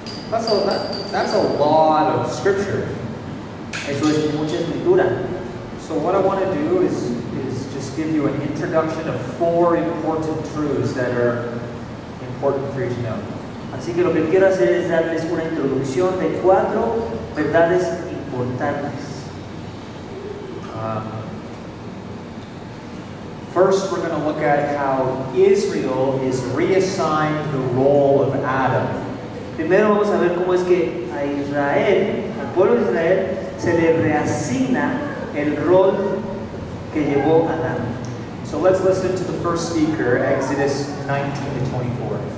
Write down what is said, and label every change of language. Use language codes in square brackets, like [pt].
[en] That's a lot of scripture. [es] Eso es mucha escritura. [en] So what I want to do is just give you an introduction of 4 important truths that are important for you to know. [es] Así que lo que quiero hacer es darles una introducción de 4 verdades importantes. [en] First, we're going to look at how Israel is reassigned the role of Adam. [es] Primero vamos a ver cómo es que a Israel, al pueblo de Israel, se le reasigna el rol que llevó Adán. [en] So let's listen to the first speaker, Exodus 19 to 24.